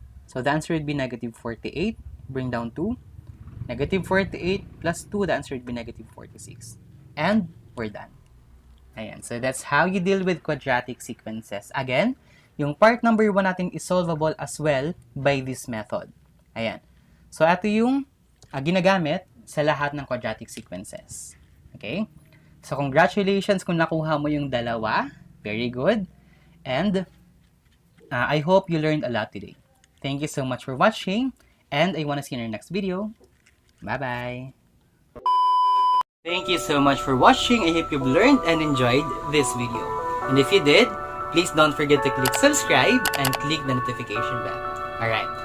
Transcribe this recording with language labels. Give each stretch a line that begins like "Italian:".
English: So, the answer would be negative 48. Bring down 2. Negative 48 plus 2, the answer would be negative 46. And we're done. Ayan. So, that's how you deal with quadratic sequences. Again,
Filipino: yung part number 1 natin
English: is solvable as well by this method. Ayan.
Filipino: So, ito yung ginagamit sa lahat ng quadratic sequences.
English: Okay? So, congratulations
Filipino: kung nakuha mo yung dalawa.
English: Very good. And I hope you learned a lot today. Thank you so much for watching. And I want to see you in our next video. Bye-bye. Thank you so much for watching. I hope you've learned and enjoyed this video. And if you did, please don't forget to click subscribe and click the notification bell. Alright.